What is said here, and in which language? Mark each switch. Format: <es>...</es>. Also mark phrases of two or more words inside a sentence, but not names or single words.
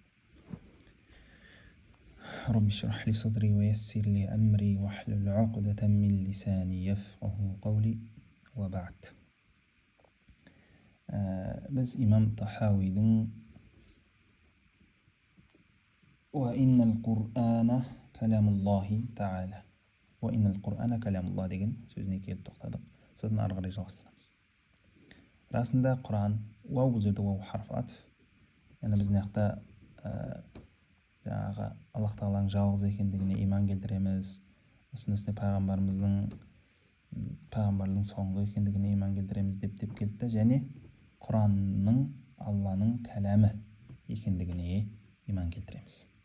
<ar>رب اشرح لي صدري ويسر لي أمري واحلل عقدة من لساني يفقه قولي، وبعد.</ar> <kk>біз Имам Тахауидің</kk> <ar>وإن القرآن كلام الله تعالى وإن القرآن كلام الله</ar> <kk>деген сөзіне келіп тоқтадық. Содан ары қарай жалғастырамыз. Расында Құран, бұл жерде харф атф. Яғни біз мына жақта жаңағы Аллах Тағаланың жалғыз екендігіне иман келтіреміз. Осының үстіне пайғамбардың соңғы екендігіне иман келтіреміз деп келді, және Құранның Алланың кәләмі екендігіне иман келтіреміз.</kk>